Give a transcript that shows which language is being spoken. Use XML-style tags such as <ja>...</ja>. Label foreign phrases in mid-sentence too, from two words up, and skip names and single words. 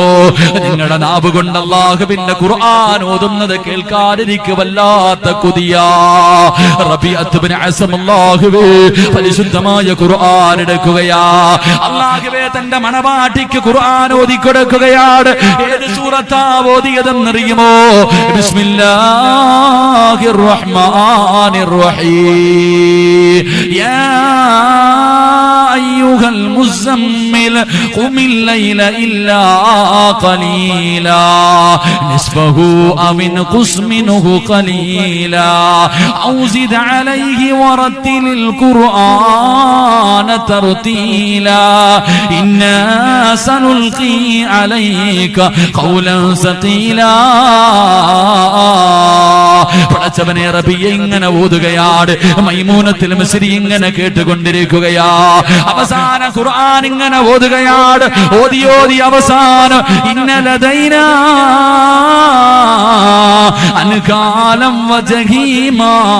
<ml>നിങ്ങളുടെ നാവ് കൊണ്ട് അല്ലാഹുവിന്റെ ഖുർആൻ ഓതുന്നത് കേൾക്കാൻ എനിക്ക് വല്ലാത്ത കൊതിയാ. റബീഅത്ത് ഇബ്നു അസം അല്ലാഹുവേ, പരിശുദ്ധമായ ഖുർആൻ എടുക്കുകയാ. അല്ലാഹുവേ, തന്റെ മണവാട്ടിക്ക് ഖുർആൻ ഓതി കൊടുക്കുകയാണ്. ഏത് സൂറത്താ ഓതിയതെന്നറിയുമോ?</ml> <ar>بسم الله الرحمن الرحيم يا أيها المزمل قم الليل إلا قليلا نصفه أو انقص منه قليلا أو زد عليه ورتل القرآن ترتيلا إنا سنلقي عليك قولا ثقيلا.</ar> <ml>പടച്ചവനെ റബിയ ഇങ്ങനെ ഓതുകയാണ്. മൈമൂനത്തുൽ മിസ്രി ഇങ്ങനെ കേട്ടുകൊണ്ടിരിക്കുകയാ. അവസാന ഖുർആൻ ഇങ്ങനെ ഓതുകയാണ്. ഓതി ഓതി അവസാനം</ml> <ar>إن لدينا أنكالا وجحيما.</ar>